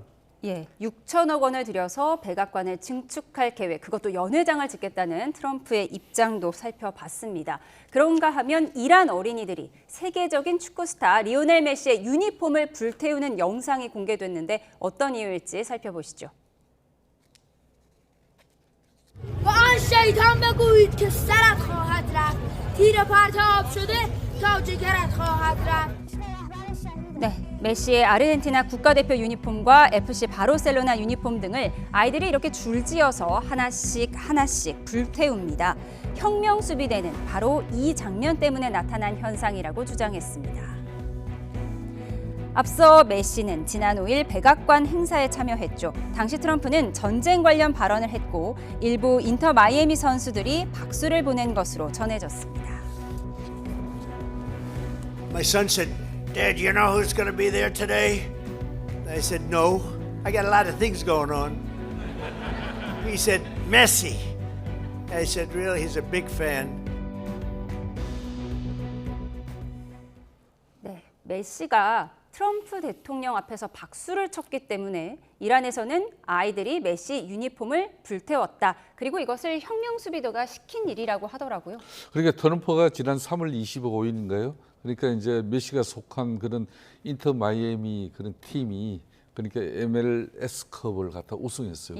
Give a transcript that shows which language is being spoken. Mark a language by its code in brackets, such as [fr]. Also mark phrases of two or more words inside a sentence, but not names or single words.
[ko] 예, 6천억 원을 들여서 백악관을 증축할 계획, 그것도 연회장을 짓겠다는 트럼프의 입장도 살펴봤습니다. 그런가 하면 이란 어린이들이 세계적인 축구 스타 리오넬 메시의 유니폼을 불태우는 영상이 공개됐는데 어떤 이유일지 살펴보시죠. [fa] با آن شیطان بگویید که سرت خواهد رفت تیر پرتاب شده تا جگرت خواهد رفت [ko] 네, 메시의 아르헨티나 국가대표 유니폼과 FC 바르셀로나 유니폼 등을 아이들이 이렇게 줄지어서 하나씩 불태웁니다. 혁명 수비대는 바로 이 장면 때문에 나타난 현상이라고 주장했습니다. 앞서 메시는 지난 5일 백악관 행사에 참여했죠. 당시 트럼프는 전쟁 관련 발언을 했고 일부 인터 마이애미 선수들이 박수를 보낸 것으로 전해졌습니다. [en] My son said, Dad, you know who's going to be there today? I said, no. I got a lot of things going on. He said, Messi. I said, really? He's a big fan. [ko] 네, 메시가 트럼프 대통령 앞에서 박수를 쳤기 때문에 이란에서는 아이들이 메시 유니폼을 불태웠다. 그리고 이것을 혁명수비도가 시킨 일이라고 하더라고요. 그러니까 트럼프가 지난 3월 25일인가요? 그러니까 이제 메시가 속한 그런 인터 마이애미 그런 팀이 그러니까 MLS컵을 갖다 우승했어요.